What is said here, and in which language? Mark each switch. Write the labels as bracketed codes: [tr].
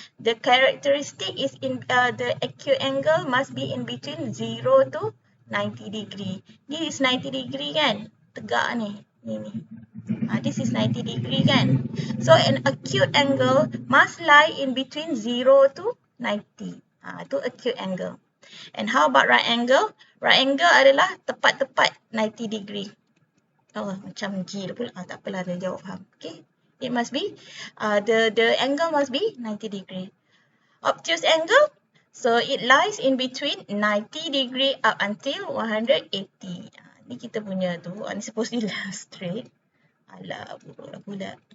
[en] The characteristic is in the acute angle must be in between 0 to 90 degree. This is 90 degree kan? [ms] Tegak ni. Ni. [en] This is 90 degree kan? So an acute angle must lie in between 0 to 90. [ms] Itu [en] acute angle. And how about right angle? [ms] Right angle adalah tepat-tepat 90 degree. Oh, macam G pula. Tak apalah, dia jawab faham. Okay. [en] It must be, the angle must be 90 degree. Obtuse angle, so it lies in between 90 degree up until 180. [ms] Ni kita punya tu. Ni supposedly lah straight. Alah, buruk lah pula.